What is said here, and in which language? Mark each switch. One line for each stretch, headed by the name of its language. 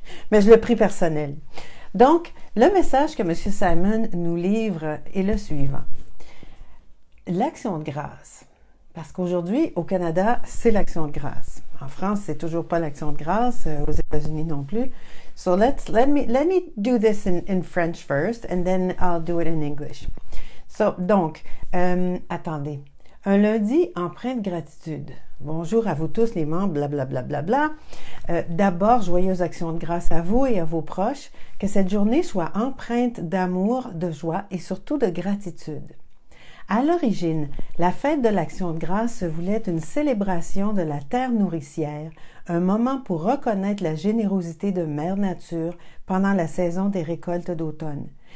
French: Mais je l'ai pris personnel. Donc, le message que M. Simon nous livre est le suivant. L'Action de grâce. Parce qu'aujourd'hui, au Canada, c'est l'Action de grâce. En France, c'est toujours pas l'Action de grâce. Aux États-Unis non plus.
English: So let me do this in French first, and then I'll do it in English.
French: So, donc, attendez. Un lundi empreint de gratitude. Bonjour à vous tous les membres, blablabla. Bla, bla, bla. D'abord, joyeuse action de grâce à vous et à vos proches. Que cette journée soit empreinte d'amour, de joie et surtout de gratitude. À l'origine, la fête de l'Action de grâce se voulait une célébration de la terre nourricière, un moment pour reconnaître la générosité de Mère Nature pendant la saison des récoltes d'automne.